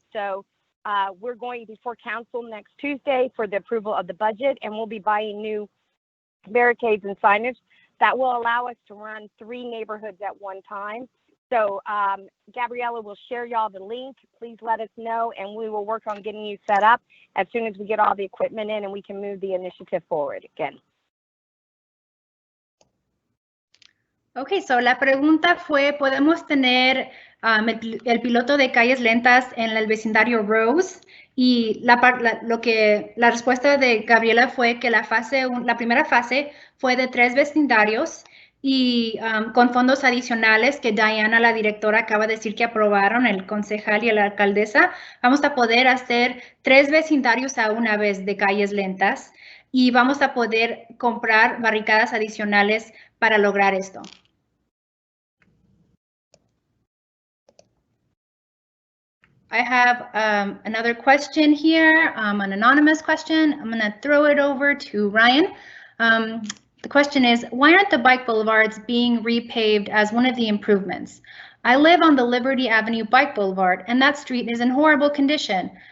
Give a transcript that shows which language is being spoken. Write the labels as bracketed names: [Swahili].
[English] So we're going before council next Tuesday for the approval of the budget, and we'll be buying new barricades and signage that will allow us to run 3 neighborhoods at one time. So Gabriella will share y'all the link. Please let us know, and we will work on getting you set up as soon as we get all the equipment in and we can move the initiative forward again. Ok, so [Spanish] la pregunta fue, ¿podemos tener el piloto de calles lentas en el vecindario Rose? Y la respuesta de Gabriela fue que la primera fase fue de 3 vecindarios y con fondos adicionales que Diana, la directora, acaba de decir que aprobaron, el concejal y la alcaldesa, vamos a poder hacer 3 vecindarios a una vez de calles lentas y vamos a poder comprar barricadas adicionales para lograr esto. [English] I have another question here, an anonymous question. I'm going to throw it over to Ryan. The question is, why aren't the bike boulevards being repaved as one of the improvements? I live on the Liberty Avenue Bike Boulevard, and that street is in horrible condition.